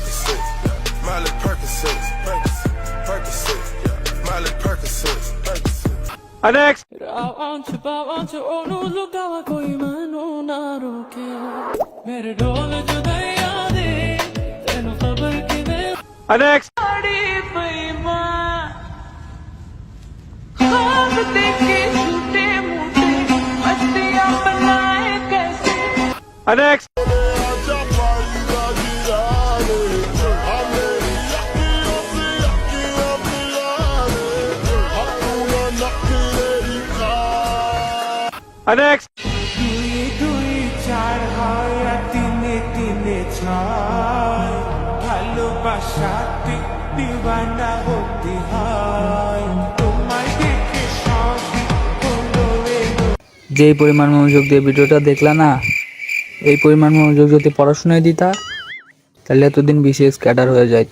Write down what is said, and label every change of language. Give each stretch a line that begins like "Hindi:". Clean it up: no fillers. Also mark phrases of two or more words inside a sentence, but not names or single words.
English: Percocet, yeah. Miley Percocet, Percocet, yeah. Miley Percocet, Percocet. Next.
Punjabi: ਕੋਈ ਮਨੋ ਨਾ ਰੋਕੇ ਮੇਰੇ ਢੋਲ ਜੁਦਾਈਆਂ ਦੇ ਤੇਨੂ ਖ਼ਬਰ ਕਿ ਮੈਂ
English: Next.
Hindi: बड़ी बेईमान ख्वाब देखे झूठे मूठे मस्तियां बनाए कैसे
English: Next. Next.
Bangla: দুই দুই চার হয় আর তিনে তিনে ছয় ভালোবাসাতে দিওয়ানা হতে হয় তোমায় দেখে সবই হলো এলো যেই পরিমাণ মনোযোগ দিয়ে ভিডিওটা দেখলা না, এই পরিমাণ মনোযোগ যদি পড়াশোনায় দিতা তাহলে এতদিন বিশেষ ক্যাডার হয়ে যাইতা।